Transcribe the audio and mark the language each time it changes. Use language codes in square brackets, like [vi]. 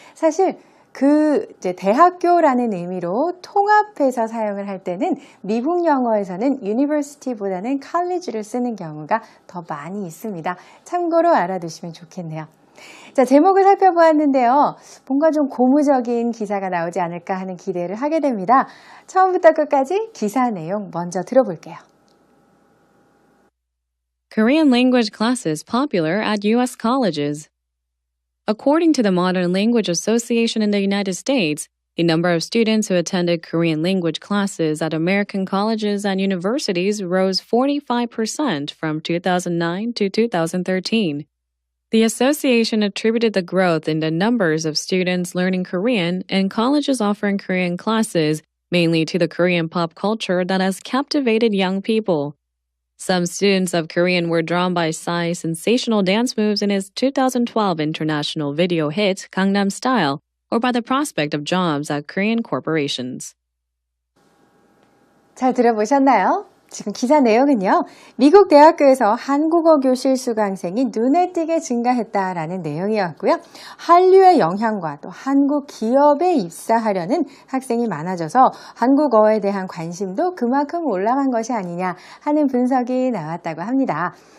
[ko] 사실 이제 대학교라는 의미로 통합해서 사용을 할 때는 미국 영어에서는 university보다는 college를 쓰는 경우가 더 많이 있습니다. 참고로 알아두시면 좋겠네요. 자, 제목을 살펴보았는데요. 뭔가 좀 고무적인 기사가 나오지 않을까 하는 기대를 하게 됩니다. 처음부터 끝까지 기사 내용 먼저 들어볼게요. [en] Korean language classes popular at U.S. colleges. According to the Modern Language Association in the United States, the number of students who attended Korean language classes at American colleges and universities rose 45% from 2009 to 2013. The association attributed the growth in the numbers of students learning Korean and colleges offering Korean classes mainly to the Korean pop culture that has captivated young people. Some students of Korean were drawn by Psy's sensational dance moves in his 2012 international video hit Gangnam Style, or by the prospect of jobs at Korean corporations. [ko] 잘 들어보셨나요? 지금 기사 내용은요. 미국 대학교에서 한국어 교실 수강생이 눈에 띄게 증가했다라는 내용이었고요. 한류의 영향과 또 한국 기업에 입사하려는 학생이 많아져서 한국어에 대한 관심도 그만큼 올라간 것이 아니냐 하는 분석이 나왔다고 합니다.